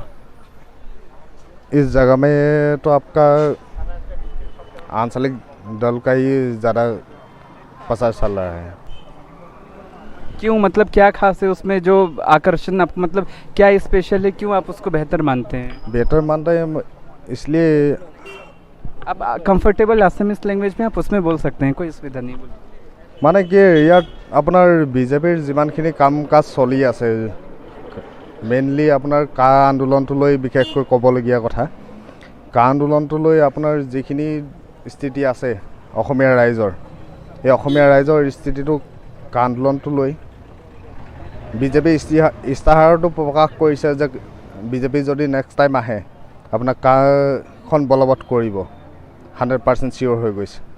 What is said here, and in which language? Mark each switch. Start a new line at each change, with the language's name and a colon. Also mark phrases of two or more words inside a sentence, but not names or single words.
Hindi: इस जगह में तो आपका आंचलिक दल का ही ज़्यादा पता चल रहा है। क्यों, मतलब क्या खास है उसमें जो आकर्षण, आप मतलब क्या स्पेशल है, क्यों आप उसको बेहतर मानते हैं? बेहतर मानते हैं इसलिए आप कंफर्टेबल
English: Assamese language
Hindi: में आप उसमें बोल सकते हैं, कोई असुविधा नहीं। बोल
Assamese: মানে কি ইয়াত আপোনাৰ বিজেপিৰ যিমানখিনি কাম কাজ চলি আছে, মেইনলি আপোনাৰ কা আন্দোলনটো লৈ বিশেষকৈ ক'বলগীয়া কথা। কা আন্দোলনটো লৈ আপোনাৰ যিখিনি স্থিতি আছে অসমীয়া ৰাইজৰ, এই অসমীয়া ৰাইজৰ স্থিতিটো কা আন্দোলনটো লৈ বিজেপি ইস্তাহাৰতো প্ৰকাশ কৰিছে যে বিজেপি যদি
English: next time
Assamese: আহে আপোনাক কাখন বলবৎ কৰিব, 100% চিয়'ৰ হৈ গৈছে।